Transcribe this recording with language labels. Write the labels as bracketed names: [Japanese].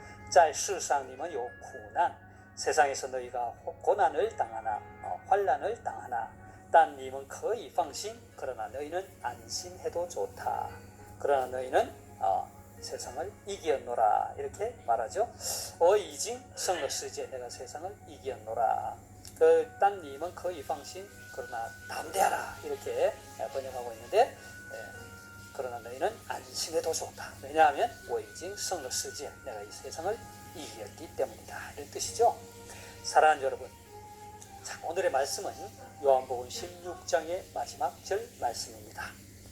[Chinese] 在世上你们有苦难, [Korean] 세상에서 너희가 고난을 당하나, 환난을 당하나. [Chinese] 但你们可以放心 [Korean] 그러나 너희는 안심해도 좋다. 그러나 너희는 세상을 이기었노라 이렇게 말하죠. [Chinese] 我已经胜了世界 [Korean] 내가 세상을 이기었노라. 그 딴 님은 거의 방신 그러나 담대하라 이렇게 번역하고 있는데 그러나 너희는 안심해도 좋다. 왜냐하면 [Chinese] 我已经胜了世界 [Korean] 내가 이 세상을 이기었기 때문이다 이런 뜻이죠. 사랑하는 여러분, 자, 오늘의 말씀은 요한복음 16장의 마지막 절 말씀입니다.